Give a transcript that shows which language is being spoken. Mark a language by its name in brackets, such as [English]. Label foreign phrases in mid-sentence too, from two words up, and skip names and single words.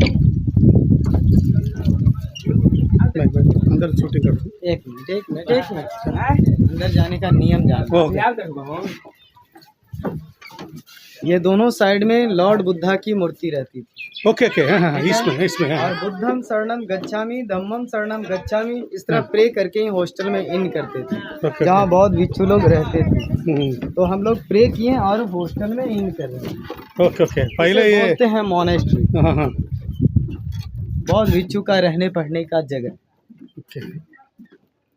[Hindi] अंदर शूटिंग कर। एक मिनट अंदर जाने का नियम जान। ये दोनों साइड में लॉर्ड बुद्धा की मूर्ति रहती थी। [English] okay okay, [Hindi] हाँ, इसमें है। [Pali] और बुद्धम शरणम गच्छामि, धम्मम शरणम गच्छामि, [Hindi] इस तरह प्रे करके ही हॉस्टल में इन करते थे, जहाँ बौद्ध भिक्षु लोग रहते थे। तो हम लोग प्रे किए और हॉस्टल में इन कर रहे हैं। ओके। पहले ये बोलते हैं मोनेस्ट्री, हाँ। बौद्ध भिक्षु का रहने पढ़ने का जगह।